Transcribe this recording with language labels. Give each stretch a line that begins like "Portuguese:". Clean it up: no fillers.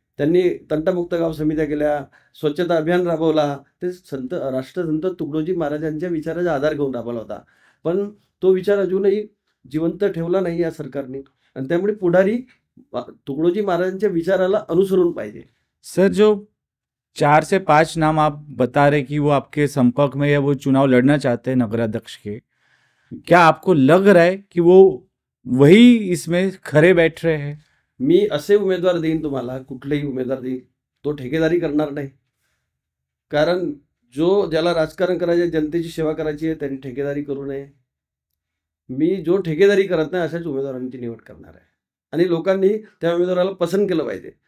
Marathi: त्यांनी तंटामुक्त गाव समित्या केल्या, स्वच्छता अभियान राबवला. ते राष्ट्रसंत तुकडोजी महाराजांच्या विचाराचा आधार घेऊन राबवला होता. पण तो विचार अजूनही जिवंत ठेवला नाही या सरकारने, आणि त्यामुळे पुढारी तुकडोजी महाराजांच्या विचाराला अनुसरून पाहिजे.
Hindi: सर, जो 4 से 5 नाम आप बता रहे कि वो आपके संपर्क में या वो चुनाव लड़ना चाहते हैं नगराध्यक्ष के, क्या आपको लग रहा है कि वो वही इसमें खरे बैठ रहे हैं?
Marathi: मी असे उमेदवार देईन तुम्हाला, कुठलेही उमेदवार देईन, तो ठेकेदारी करणार नाही. कारण ज्याला राजकारण करायचे, जनतेची सेवा करायची आहे, त्यांनी ठेकेदारी करू नये. मी जो ठेकेदारी करत नाही अशाच उमेदवारांची निवड करणार आहे, आणि लोकांनी त्या उमेदवाराला पसंत केलं पाहिजे.